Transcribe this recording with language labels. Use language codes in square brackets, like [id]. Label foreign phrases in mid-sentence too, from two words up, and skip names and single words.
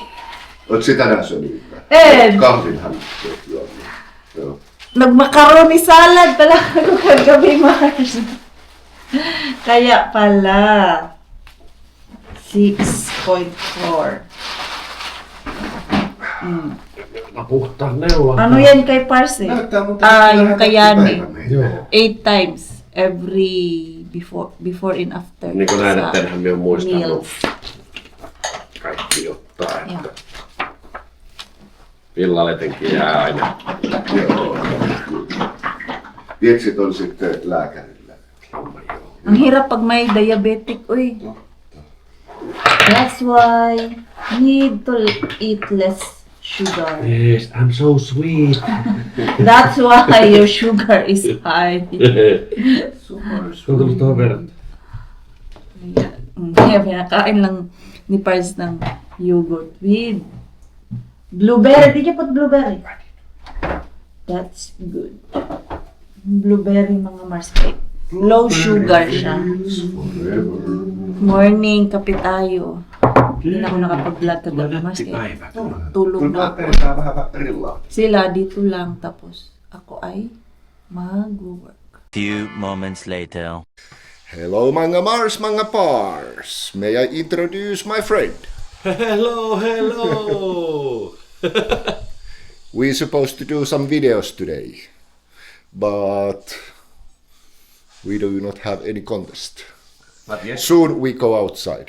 [fi] Oot sitä nää syönyt? En. Kahvinhan joo. Joo. [tl] Nag-macaroni salad pala ako kagabi, Mars. Kaya pala. 6.4. [fi] Mä puhtaan neulan. [tl] Ano yan kay Parse? [fi] Näyttää muuten [tl] Yung kayani. [fi] Joo. [en] 8 times every before and after. [fi] Niin kuin näin, [tl] sa [fi] että enhän minä ole muistanut [en] meals. [fi] kaikki ottaa. Joo. Että illalla etenkin jää aina. Joo. Vieksit on sitten lääkärillä. [tl] Ang hirap pag may diabetic, uy. [en] That's why need to eat less sugar. Yes, I'm so sweet. That's why your sugar is high. [fi] Tuotu tuohon verran. [tl] Kaya pinakain lang ni Pars ng [en] yogurt with blueberry. Did you put blueberry? That's good. [tl] Blueberry mga Mars. Low sugar siya. Morning, kape tayo. Hindi na ako nakapag-vlog kagabi Mars. [fi] Päivä. [tl] Tulog na ako. [fi] Tää vähän grillaa. [tl] Sila dito lang tapos ako ay mag-work. [en] Few moments later. Hello mga Mars, mga Pars. May I introduce my friend? Hello, hello. We're supposed to do some videos today, but we do not have any contest. But yes. Soon we go outside.